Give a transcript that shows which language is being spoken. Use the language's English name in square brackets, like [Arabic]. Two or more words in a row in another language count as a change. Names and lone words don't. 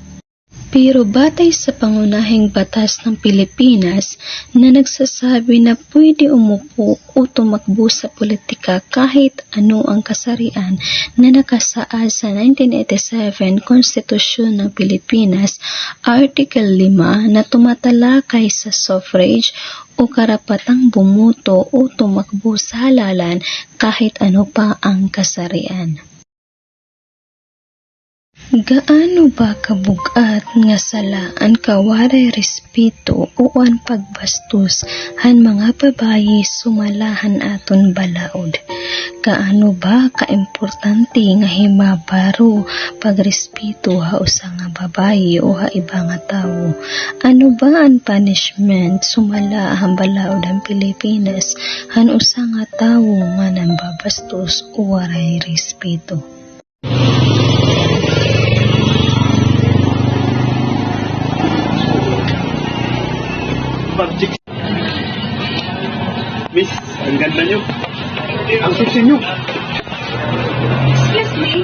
[Filipino] Pero batay sa pangunahing batas ng Pilipinas na nagsasabi na pwede umupo o tumakbo sa politika kahit ano ang kasarian na nakasaad sa 1987 Konstitusyon ng Pilipinas, Article 5 na tumatalakay sa suffrage o karapatang bumuto o tumakbo sa halalan kahit ano pa ang kasarian. [Waray] Gaano ba kabugat nga sala ang kawaray respeto o ang pagbastos han mga babayi sumalahan aton balaod? Gaano ba kaimportante nga himabaro pagrespeto ha usa nga babayi o ha iba nga tawo? Ano ba ang punishment sumala ang balaod ang Pilipinas han usa nga tawo nga nambabastos o waray respeto? [Filipino] Miss, ang ganda nyo. Ang sexy nyo. [English] Excuse me?